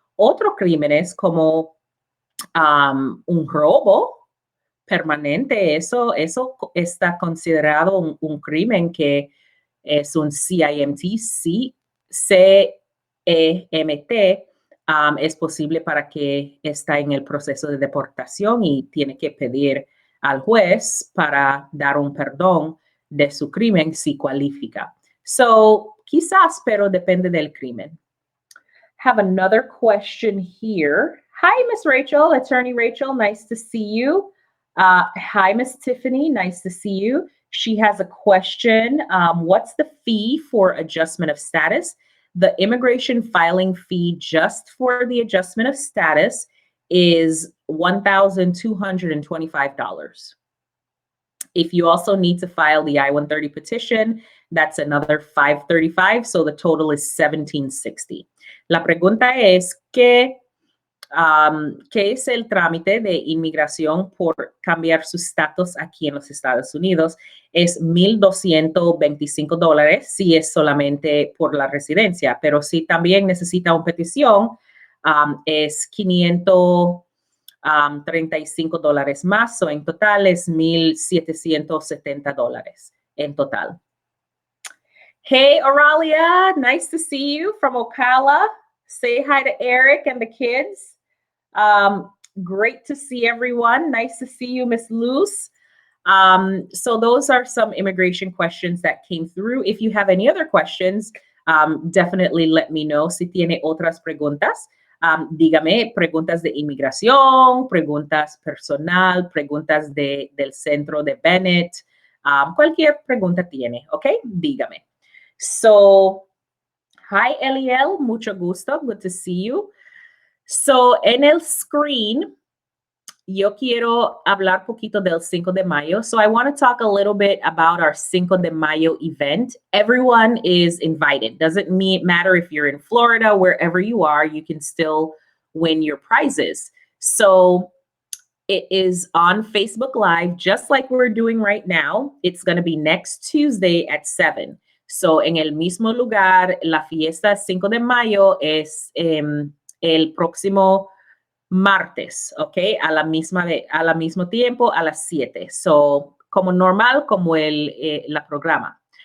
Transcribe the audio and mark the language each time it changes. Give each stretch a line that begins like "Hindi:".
Spanish: Otros crímenes como un robo permanente, eso está considerado un crimen que es un CIMT, CEMT, es posible para que está en el proceso de deportación y tiene que pedir al juez para dar un perdón de su crimen si cualifica. So, quizás, pero depende del crimen.
English: Have another question here. Hi, Miss Rachel, Attorney Rachel, nice to see you. Hi, Miss Tiffany, nice to see you. She has a question. What's the fee for adjustment of status? The immigration filing fee just for the adjustment of status is $1,225. If you also need to file the I-130 petition, that's another $535, so the total is $1,760.
Spanish: La pregunta es ¿qué es el trámite de inmigración por cambiar su estatus aquí en los Estados Unidos? Es $1,225 si es solamente por la residencia, pero si también necesita una petición, es $535 más, o en total es $1,770 en total.
English: Hey, Oralia, nice to see you from Ocala. Say hi to Eric and the kids. Great to see everyone. Nice to see you, Miss Luz. So those are some immigration questions that came through. If you have any other questions, definitely let me know.
Spanish: Si tiene otras preguntas, dígame, preguntas de inmigración, preguntas personal, preguntas del centro de Bennett, cualquier pregunta tiene, ¿ok? Dígame.
English: So, hi, Eliel,
Spanish: mucho gusto,
English: good to see you.
Spanish: So, en el screen, yo quiero hablar poquito del 5 de Mayo.
English: So I want to talk a little bit about our 5 de Mayo event. Everyone is invited. Doesn't matter if you're in Florida, wherever you are, you can still win your prizes. So it is on Facebook Live, just like we're doing right now. It's going to be next Tuesday at 7.
Spanish: So en el mismo lugar, la fiesta 5 de Mayo es el próximo martes, ¿ok? al mismo tiempo, a las 7. So, como normal, como la programa.